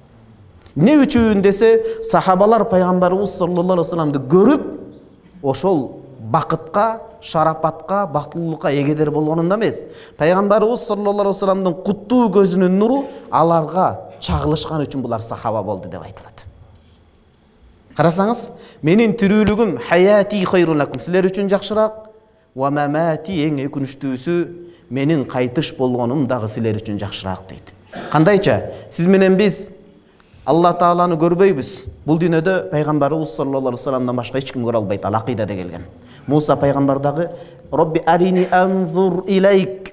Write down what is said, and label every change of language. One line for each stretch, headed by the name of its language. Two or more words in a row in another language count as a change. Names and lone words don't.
Kyrgyz: Не үчүн десе, сахабалар пайгамбарыбыз
Arabic: صلى الله عليه وسلم
Kyrgyz: көрүп, ошол бакытка, шарапатка, бактылуулукка эгедер болгонунда эмес. Пайгамбарыбыз
Arabic: صلى الله عليه وسلم
Kyrgyz: куттуу көзүнүн нуру аларга чагылышкан үчүн булар сахаба болду деп айтылат. Карасаңыз, менин тирүүлүгүм
Arabic: حياتي خير لكم,
Kyrgyz: силер үчүн жакшыраак,
Arabic: ومماتي
Kyrgyz: эң өкүнүчтүүсү, менин кайтыш болгонум дагы силер үчүн жакшыраак дейт. Кандайча? Сиз менен биз Алла Тааланы көрбөйбүз. Бул дүйнөдө пайгамбарыбыз
Arabic: صلى الله عليه وسلم
Kyrgyz: башка эч ким көрө албайт. Ал акыйдада келген. Муса пайгамбар дагы
Arabic: رب أرني أنظر إليك.